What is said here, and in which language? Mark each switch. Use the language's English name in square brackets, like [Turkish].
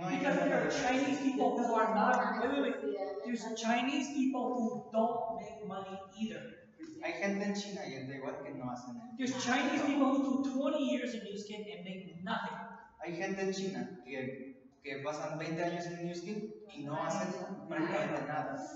[English] Because there are Chinese people who are not, wait. There's Chinese people who don't make money either. [Spanish] Hay gente en China y en Taiwán que no hacen eso. [English] There's Chinese people who do 20 years in New Skin and make nothing. [Spanish] Hay gente en China que pasan 20 años en Newskin y no hacen prácticamente nada.